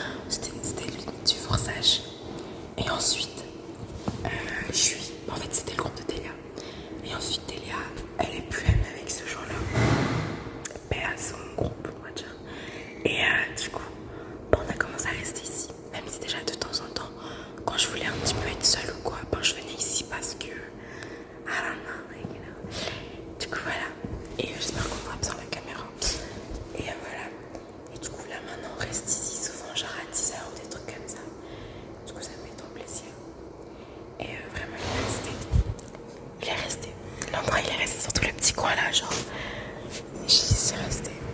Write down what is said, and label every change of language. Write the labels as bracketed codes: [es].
[fr] C'était lui du forçage. Et ensuite, en fait, c'était le groupe de Delia. Et ensuite, Delia, elle est plus amie avec ce genre-là. Mais à son groupe, on va dire. Et du coup, on a commencé à rester ici. Même si déjà de temps en temps, quand je voulais un petit peu être seule ou quoi, je venais ici parce que... [en] I don't know, like, you know. [fr] Du coup, voilà. Et j'espère qu'on voit bien la caméra. Et voilà. Et du coup, là, maintenant, on reste ici souvent, genre à 10h ou des trucs comme ça. Du coup, ça me fait trop plaisir. Et vraiment, il est resté. L'endroit, il est resté, surtout le petit coin là, genre. J'y suis restée.